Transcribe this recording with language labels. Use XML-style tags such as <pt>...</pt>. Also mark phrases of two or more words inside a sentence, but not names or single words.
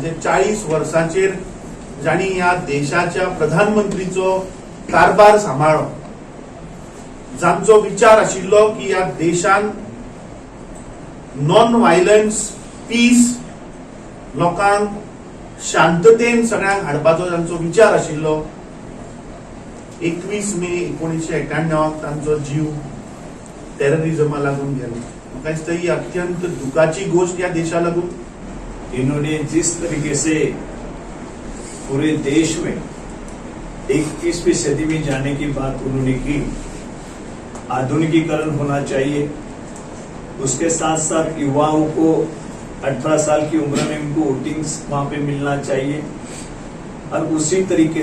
<kok>जे 40 वर्सांचेर जाणी ह्या देशाच्या प्रधानमंत्रीचो कारभार सांबाळ्ळो, जांचो विचार आशिल्लो की ह्या देशान</kok> <en>non violence,</en> <kok>पीस, लोकांक शांततेन सगळ्यांक हाडपाचो जांचो विचार आशिल्लो, 21 मे 1991 तांचो जीव टेररिझमा लागून गेलो। म्हाका दिसता ही अत्यंत दुखाची गोष्ट या देशा लागून।</kok> <hi>इन्होंने जिस तरीके से पूरे देश में 21वीं सदी में जाने की बात उन्होंने की, आधुनिकीकरण होना चाहिए, उसके साथ साथ युवाओं को 18 साल की उम्र में उनको वोटिंग वहां पे मिलना चाहिए, और उसी तरीके</hi>